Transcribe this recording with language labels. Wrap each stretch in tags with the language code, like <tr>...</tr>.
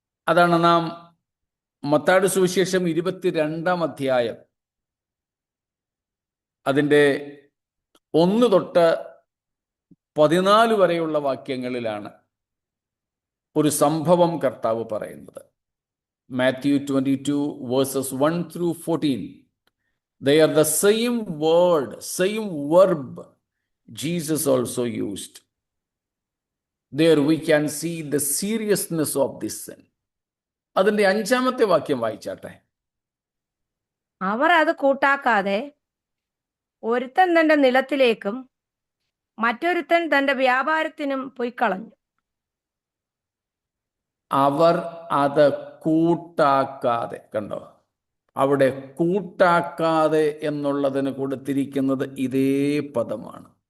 <ml>അതാണ് നാം മത്തായിയുടെ സുവിശേഷം 22-ാം അധ്യായം അതിൻ്റെ 1 തൊട്ട് 14 വരെയുള്ള വാക്യങ്ങളിലാണ് ഒരു സംഭവം കർത്താവ് പറയുന്നത്.</ml> <en>Matthew 22 verses 1 through 14. They are the same word, same verb Jesus also used. There we can see the seriousness of this sin.</en> <ml>അതിൻ്റെ 5-ാമത്തെ വാക്യം വായിച്ചാട്ടെ. അവർ അത് കൂട്ടാക്കാതെ ഒരുത്തൻ തന്റെ നിലത്തിലേക്കും മറ്റൊരുത്തൻ തന്റെ വ്യാപാരത്തിനും പൊയ്ക്കളഞ്ഞു. അവർ അത് കൂട്ടാക്കാതെ, കണ്ടോ, അവിടെ കൂട്ടാക്കാതെ എന്നുള്ളതിന് കൊടുത്തിരിക്കുന്നത് ഇതേ പദമാണ്.</ml>